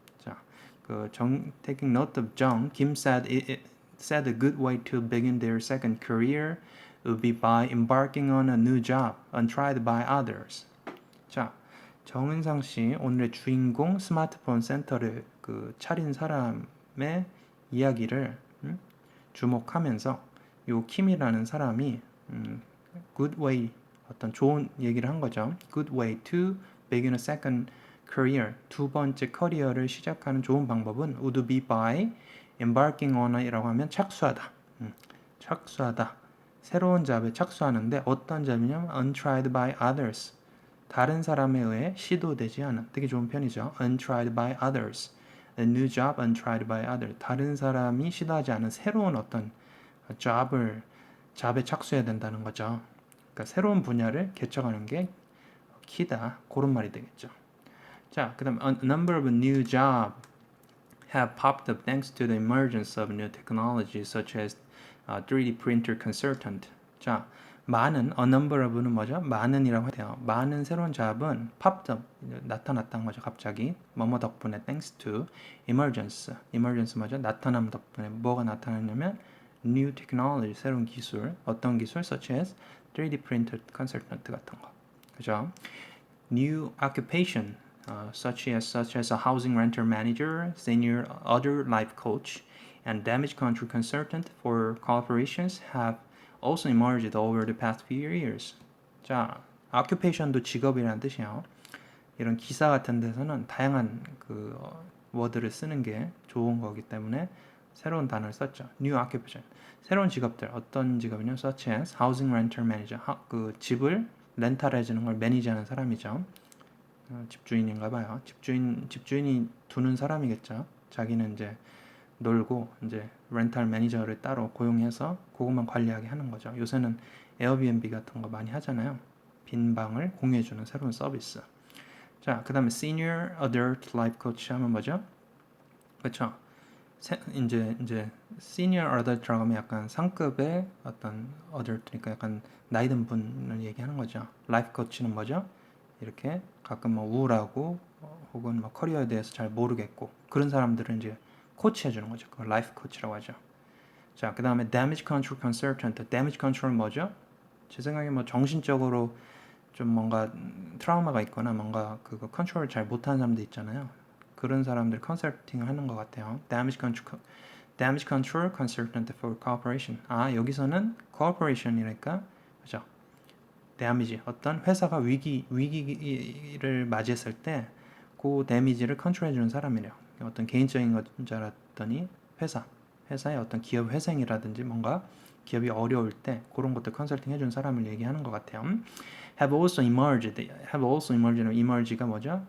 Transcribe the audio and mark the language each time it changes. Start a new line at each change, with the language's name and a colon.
English: 자, taking note of Jung, Kim said a good way to begin their second career would be by embarking on a new job untried by others.
Korean: 자, 정은상 씨 오늘의 주인공 스마트폰 센터를 차린 사람의 이야기를 주목하면서 요 킴이라는 사람이
English: good way
Korean: 어떤 좋은 얘기를 한 거죠.
English: Good way to begin a second career.
Korean: 두 번째 커리어를 시작하는 좋은 방법은
English: would be by embarking on
Korean: 이라고 하면 착수하다. 착수하다. 새로운 잡에 착수하는데 어떤 잡이냐면
English: untried by others.
Korean: 다른 사람에 의해 시도되지 않은 되게 좋은 편이죠.
English: untried by others. A new job untried by others.
Korean: 다른 사람이 시도하지 않은 새로운 어떤 잡에 착수해야 된다는 거죠. 그러니까 새로운 분야를 개척하는 게 키다. 그런 말이 되겠죠.
English: 자, 그다음 a number of new jobs have popped up thanks to the emergence of new technologies such as 3D printer consultant.
Korean: 자, 많은
English: a number of
Korean: 는 뭐죠? 많은이라고 해요. 많은 새로운 잡은
English: popped up
Korean: 나타났다는 거죠. 갑자기 뭐뭐 덕분에
English: thanks to emergence
Korean: 뭐죠? 나타남 덕분에 뭐가 나타났냐면
English: new technology
Korean: 새로운 기술 어떤 기술
English: such as 3D printer consultant
Korean: 같은 거 그죠?
English: New occupation such as a housing renter manager, senior other life coach, and damage control consultant for corporations have also emerged over the past few years.
Korean: 자, occupation도 직업이라는 뜻이에요. 이런 기사 같은 데서는 다양한 워드를 쓰는 게 좋은 거기 때문에 새로운 단어를 썼죠.
English: New occupation.
Korean: 새로운 직업들. 어떤 직업이냐?
English: Such as housing renter manager.
Korean: 집을 렌탈해 주는 걸 매니지하는 사람이죠. 집주인인가 봐요. 집주인이 두는 사람이겠죠. 자기는 이제 놀고 이제 렌탈 매니저를 따로 고용해서 그것만 관리하게 하는 거죠. 요새는 에어비앤비 같은 거 많이 하잖아요. 빈 방을 공유해주는 새로운 서비스. 자, 그 다음에 Senior Adult Life Coach 하면 뭐죠? 그렇죠. 이제 Senior Adult라고 하면 약간 상급의 어떤 Adult니까 약간 나이 든 분을 얘기하는 거죠. Life Coach는 뭐죠? 이렇게 가끔 뭐 우울하고 혹은 뭐 커리어에 대해서 잘 모르겠고 그런 사람들은 이제 코치해주는 거죠. 그걸 Life Coach라고 하죠. 자, 그 다음에 Damage Control Consultant. Damage Control 뭐죠? 제 생각에 뭐 정신적으로 좀 뭔가 트라우마가 있거나 뭔가 그거 컨트롤을 잘 못하는 사람들 있잖아요. 그런 사람들 컨설팅을 하는 것 같아요.
English: Damage Control Consultant for Corporation.
Korean: 아, 여기서는 corporation이니까 그죠? 데미지 어떤 회사가 위기를 맞이했을 때 그 데미지를 컨트롤해 주는 사람이래요. 어떤 개인적인 건 줄 알았더니 회사의 어떤 기업 회생이라든지 뭔가 기업이 어려울 때 그런 것들 컨설팅 해준 사람을 얘기하는 것 같아요.
English: Have also emerged
Korean: 는 emerge가 뭐죠?